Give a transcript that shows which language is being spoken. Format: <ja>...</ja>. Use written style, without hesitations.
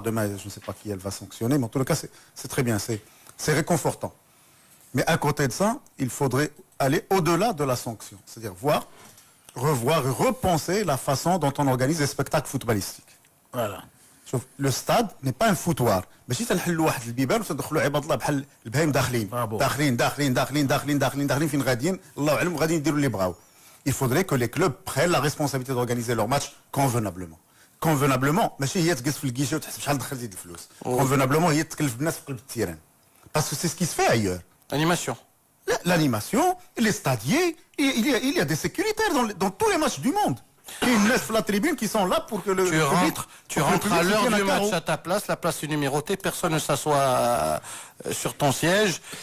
<fr>Demain, je ne sais pas qui elle va sanctionner, mais en tout cas, c'est très bien, c'est réconfortant. Mais à côté de ça, il faudrait aller au-delà de la sanction, c'est-à-dire revoir et repenser la façon dont on organise les spectacles footballistiques. Voilà. Le stade n'est pas un foutoir.</fr> <ar>ماشي تنحلوا واحد البيبان وتدخلوا عباد الله بحال البهايم داخلين فين غاديين الله اعلم وغادي يديروا اللي بغاو.</ar> <fr>Il faudrait que les clubs prennent la responsabilité d'organiser leurs matchs convenablement.</fr> <ar>Convenablement, ماشي هي تجلس في الكيشه وتحسب شحال دخلتي د الفلوس. Convenablement هي تكلف بالناس في قلب التيران.</ar> <fr>Parce que c'est ce qui se fait ailleurs. Animation. L'animation, les stadiers, il y a des sécuritaires dans tous les matchs du monde. Et ils laissent la tribune qui sont là pour que le tu rentres à l'heure du match à ta place, la place est numérotée, personne ne s'assoit sur ton siège.</fr>